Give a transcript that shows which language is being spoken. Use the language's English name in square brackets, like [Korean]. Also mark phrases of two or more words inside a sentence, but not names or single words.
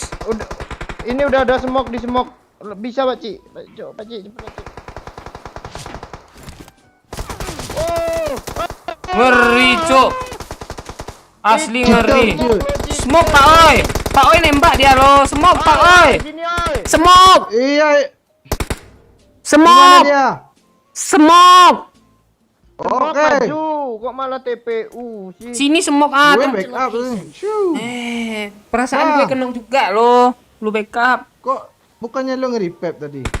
[Indonesian] Udah, ini udah ada semok di semok. Bisa Pakcik. Pakcik, cepet Pakcik. Oh, Ngeri, cuk. Asli ngeri. Cheater. Semok Pak Oi. Pak Oi nembak dia lo. Semok Pak Oi. sini oi. Semok. Iya, gimana Semok. dia? Semok. Semok Oke. maju, kok malah TPU sih? Sini semok Gue tem- backup. Shoo. perasaan Ah. gue kenong juga lo. Lu backup. Kok bukannya lo nge-revive tadi?